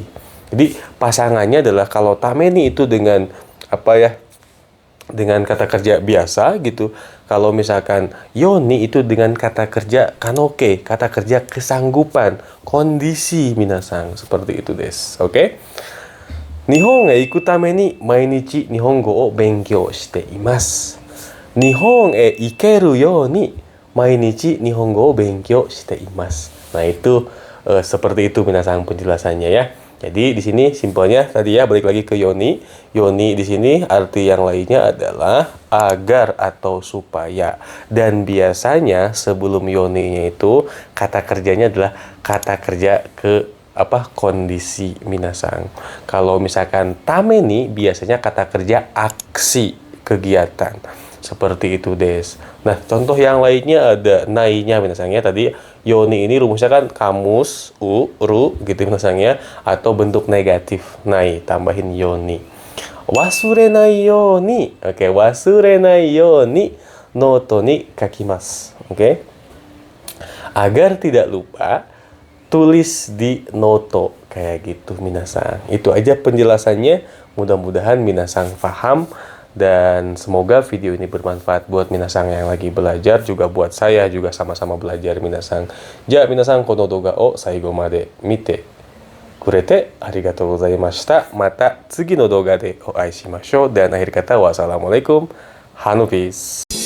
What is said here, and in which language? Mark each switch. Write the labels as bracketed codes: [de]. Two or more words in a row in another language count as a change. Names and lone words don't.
[id] Jadi pasangannya adalah kalau tameni itu dengan apa ya? Dengan kata kerja biasa gitu. Kalau misalkan yoni itu dengan kata kerja kanoke, kata kerja kesanggupan, kondisi, minasang. Seperti itu des. Oke? [ja] 日本へ行くために毎日日本語を勉強しています. 日本へ行けるように毎日日本語を勉強しています. [id] Nah, itu seperti itu, minasang, penjelasannya ya. Jadi di sini simpelnya tadi ya, balik lagi ke yoni. Yoni di sini arti yang lainnya adalah agar atau supaya. Dan biasanya sebelum yoninya itu kata kerjanya adalah kata kerja ke kondisi, minasang. Kalau misalkan tameni biasanya kata kerja aksi, kegiatan. Seperti itu des. Nah, contoh yang lainnya ada nainya, minasangnya. Tadi yoni ini rumusnya kan kamus, ru gitu, minasangnya. Atau bentuk negatif, nai, tambahin yoni. [ja] 忘れないように. Oke, 忘れないようにノートに書きます. [id] Oke. Agar tidak lupa, tulis di noto. Kayak gitu, minasang. Itu aja penjelasannya. Mudah-mudahan minasang paham. Dan semoga video ini bermanfaat buat minasang yang lagi belajar. Juga buat saya juga sama-sama belajar, minasang. [ja] じゃ、皆さん, この動画を最後まで見てくれてありがとうございました. また次の動画でお会いしましょう. [id] Dan akhir kata, wassalamualaikum. Hanu peace.